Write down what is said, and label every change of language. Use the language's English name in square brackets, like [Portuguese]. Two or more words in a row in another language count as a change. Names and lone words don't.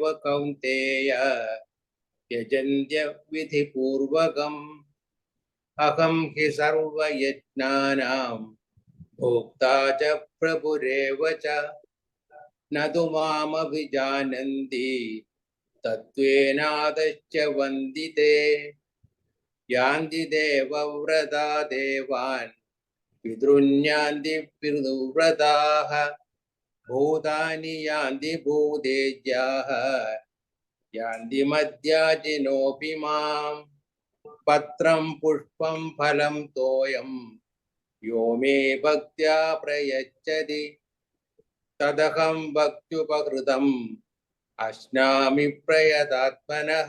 [Sanskrit] कौन्तेय यजन्त्य विधिपूर्वकम् अहं हि सर्वयज्ञानां भोक्ता च प्रभुरेव च न तु मामभिजानन्ति तत्त्वेनादश्च वन्दिते यान्ति देवव्रता देवान् पितॄन्यान्ति पितृव्रताः भूतानि यान्ति भूतेज्याः യാന്തി മദ്യാജിനോപി മാം പത്രം പുഷ്പം ഫലം തോയം യോ മേ ഭക്ത്യാ പ്രയച്ഛതി തദഹം ഭക്ത്യുപകൃതം അശ്നാമി പ്രയതാത്മനഃ.